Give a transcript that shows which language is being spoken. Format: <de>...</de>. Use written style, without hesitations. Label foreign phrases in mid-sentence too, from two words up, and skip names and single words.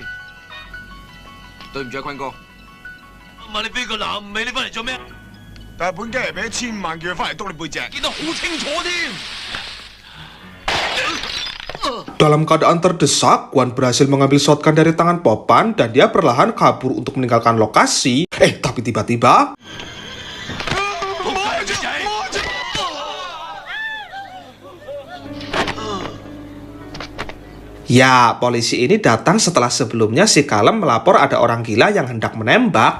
<yue>對唔住啊，坤哥，問你邊個男唔俾你翻嚟做咩？但係本雞係俾1000萬叫佢翻嚟督你背脊。見得好清楚添。</yue> <id>Dalam keadaan terdesak, Kuan berhasil mengambil shotgun dari tangan Popan dan dia perlahan kabur untuk meninggalkan lokasi. Tapi tiba-tiba ya, polisi ini datang setelah sebelumnya si Kalem melapor ada orang gila yang hendak menembak.</id>